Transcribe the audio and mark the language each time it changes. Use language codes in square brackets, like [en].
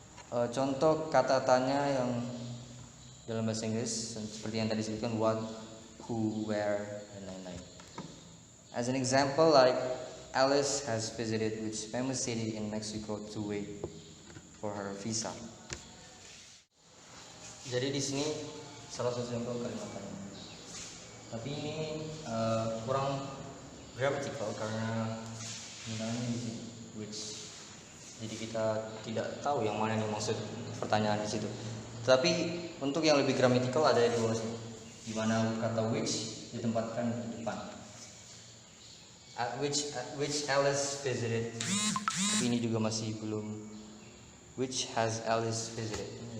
[id] Contoh kata tanya yang dalam bahasa Inggris seperti yang tadi disebutkan what, who, where, dan lain-lain. [en] As an example, like Alice has visited which famous city in Mexico to wait for her visa. [id] Jadi di sini salah satu contoh kalimat tanya. Tapi ini kurang grammatical karena penggunaannya di sini which. Jadi kita tidak tahu yang mana yang maksud pertanyaan di situ. Tapi untuk yang lebih grammatical ada di bawah sini, di mana kata which ditempatkan di depan. [en] At which Alice visited. [id] Tapi ini juga masih belum. [en] Which has Alice visited?